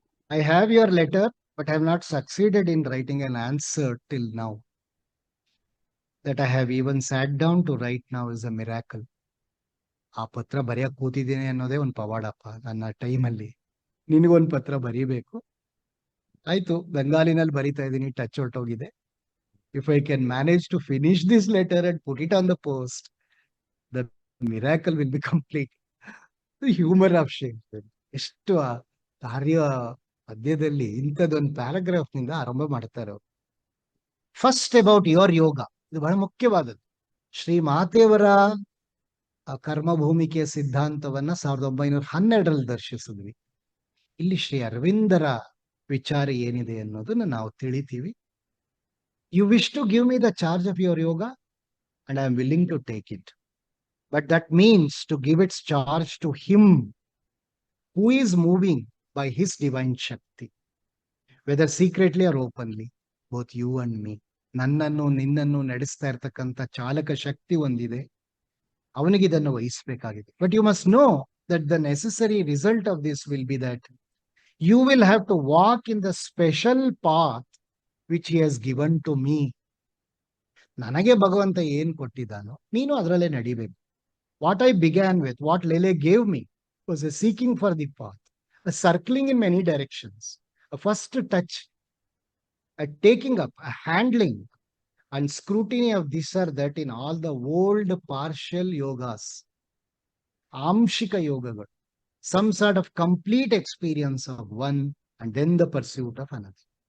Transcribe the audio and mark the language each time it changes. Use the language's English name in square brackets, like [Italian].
[English] I have your letter, but I have not succeeded in writing an answer till now. That I have even sat down to write now is a miracle. [Kannada] ಆ ಪತ್ರ ಬರೆಯಕ್ ಕೂತಿದ್ದೀನಿ ಅನ್ನೋದೇ ಒಂದು ಪವಾಡಪ್ಪ. ನನ್ನ ಟೈಮಲ್ಲಿ ನಿನಗೊಂದು ಪತ್ರ ಬರೀಬೇಕು, ಆಯ್ತು, ಬೆಂಗಾಲಿನಲ್ಲಿ ಬರಿತಾ ಇದ್ದೀನಿ, touch ಹೊರಟೋಗಿದೆ. [English] If I can manage to finish this letter and put it on the post, the miracle will be complete. Humour of Shakespeare. [Kannada] ಎಷ್ಟು ಆ ಕಾರ್ಯ ಮಧ್ಯದಲ್ಲಿ ಇಂಥದ್ದೊಂದು ಪ್ಯಾರಾಗ್ರಾಫ್ ನಿಂದ ಆರಂಭ ಮಾಡ್ತಾರೆ ಅವರು. [English] first about your yoga, [Kannada] ಇದು ಬಹಳ ಮುಖ್ಯವಾದದ್ದು. ಶ್ರೀ ಮಾತೆಯವರ ಕರ್ಮ ಭೂಮಿಕೆಯ ಸಿದ್ಧಾಂತವನ್ನ 1912ರಲ್ಲಿ ದರ್ಶಿಸಿದ್ವಿ. ಇಲ್ಲಿ ಶ್ರೀ ಅರವಿಂದರ ವಿಚಾರ ಏನಿದೆ ಅನ್ನೋದನ್ನ ನಾವು ತಿಳಿತೀವಿ. [English] You wish to give me the charge of your yoga and I am willing to take it. But that means to give its charge to him who is moving by his divine Shakti, whether secretly or openly, both you and me. [Kannada] ನನ್ನನ್ನು ನಿನ್ನನ್ನು ನಡೆಸ್ತಾ ಇರ್ತಕ್ಕಂಥ ಚಾಲಕ ಶಕ್ತಿ ಒಂದಿದೆ, ಅವನಿಗೆ ಇದನ್ನು ವಹಿಸಬೇಕಾಗಿದೆ. [English] But you must know that the necessary result of this will be that you will have to walk in the special path which he has given to me. [Kannada] ನನಗೆ ಭಗವಂತ ಏನ್ ಕೊಟ್ಟಿದ್ದಾನೋ ನೀನು ಅದರಲ್ಲೇ ನಡಿಬೇಕು. [English] What I began with, what Lele gave me, was a seeking for the path, a circling in many directions, a first touch, a taking up, a handling, and scrutiny of this or that in all the old partial yogas, [Kannada] amshika yogagal, [English] some sort of complete experience of one and then the pursuit of another.